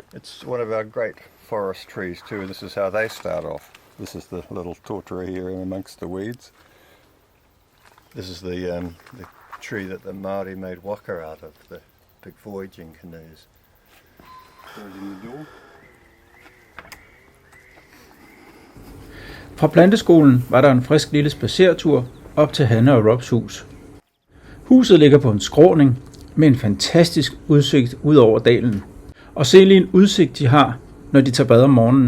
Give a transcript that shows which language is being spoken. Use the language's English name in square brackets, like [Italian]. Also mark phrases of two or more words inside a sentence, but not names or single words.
[English] It's one of our great forest trees too. This is how they start off. This is the little tortora here in amongst the weeds. This is the tree that the Māori made waka out of, the big voyaging canoes. Goes in the door. [Danish] Fra planteskolen var der en frisk lille spadsertur op til Hanne og Robs hus. Huset ligger på en skråning med en fantastisk udsigt ud over dalen. Og se lige en udsigt de har, når de tager bad om morgenen.